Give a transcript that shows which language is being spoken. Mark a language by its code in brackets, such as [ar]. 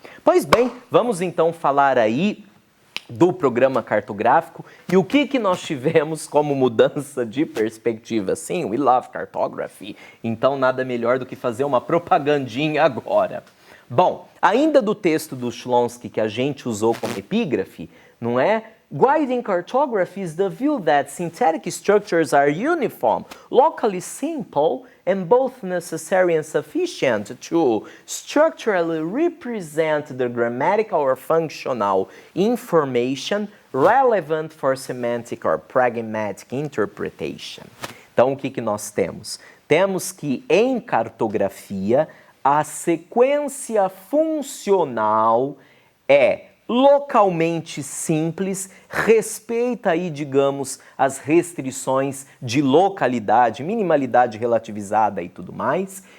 [pt] Pois bem, vamos então falar aí do programa cartográfico e o que nós tivemos como mudança de perspectiva. Sim, [en] we love cartography, [pt] então nada melhor do que fazer uma propagandinha agora. Bom, ainda do texto do Shlonsky que a gente usou como epígrafe, não é? [en] Guiding cartography is the view that syntactic structures are uniform, locally simple, and both necessary and sufficient to structurally represent the grammatical or functional information relevant for semantic or pragmatic interpretation. [pt] Então, o que nós temos? Temos que, em cartografia, a sequência funcional é localmente simples, respeita aí, digamos, as restrições de localidade, minimalidade relativizada e tudo mais,